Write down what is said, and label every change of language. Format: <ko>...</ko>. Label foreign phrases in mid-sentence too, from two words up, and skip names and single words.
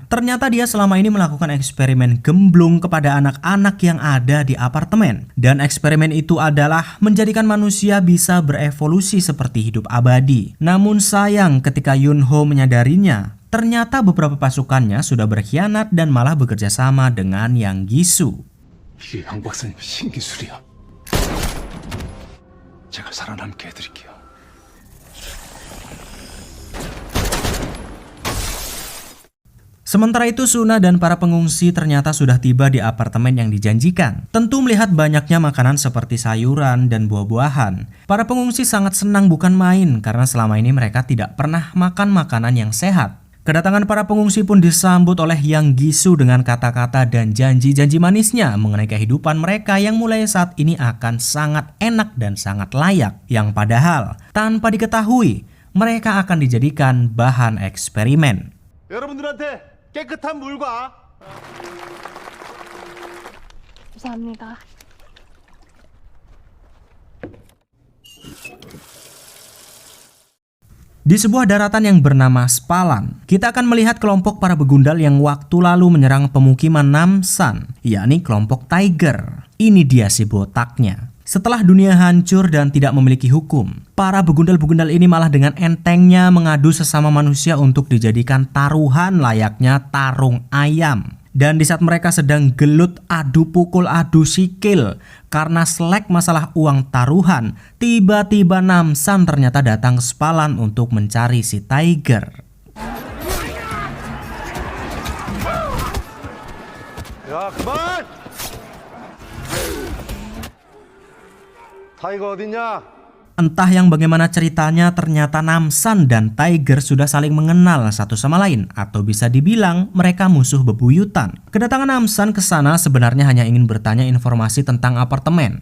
<id>Ternyata dia selama ini melakukan eksperimen gemblung kepada anak-anak yang ada di apartemen. Dan eksperimen itu adalah menjadikan manusia bisa berevolusi seperti hidup abadi. Namun sayang ketika Yun-ho menyadarinya, ternyata beberapa pasukannya sudah berkhianat dan malah bekerja sama dengan Yang Gi-soo.</id> <ko>이게 양 박사님 신기술이야. 제가 살아남게 해드릴게요.</ko> <id>Sementara itu Suna dan para pengungsi ternyata sudah tiba di apartemen yang dijanjikan. Tentu melihat banyaknya makanan seperti sayuran dan buah-buahan, para pengungsi sangat senang bukan main karena selama ini mereka tidak pernah makan makanan yang sehat. Kedatangan para pengungsi pun disambut oleh Yang Gi-soo dengan kata-kata dan janji-janji manisnya mengenai kehidupan mereka yang mulai saat ini akan sangat enak dan sangat layak. Yang padahal tanpa diketahui mereka akan dijadikan bahan eksperimen.</id> <ko>여러분들한테 깨끗한 물과 감사합니다.</ko> <id>Di sebuah daratan yang bernama Spalan, kita akan melihat kelompok para begundal yang waktu lalu menyerang pemukiman Namsan, yakni kelompok Tiger. Ini dia si botaknya. Setelah dunia hancur dan tidak memiliki hukum, para begundal-begundal ini malah dengan entengnya mengadu sesama manusia untuk dijadikan taruhan layaknya tarung ayam. Dan di saat mereka sedang gelut adu pukul adu sikil karena selek masalah uang taruhan, tiba-tiba Namsan ternyata datang ke Spalan untuk mencari si Tiger.</id> <ko>야 그만! 타이거 어딨냐?</ko> <id>Entah yang bagaimana ceritanya, ternyata Namsan dan Tiger sudah saling mengenal satu sama lain, atau bisa dibilang mereka musuh bebuyutan. Kedatangan Namsan ke sana sebenarnya hanya ingin bertanya informasi tentang apartemen.</id>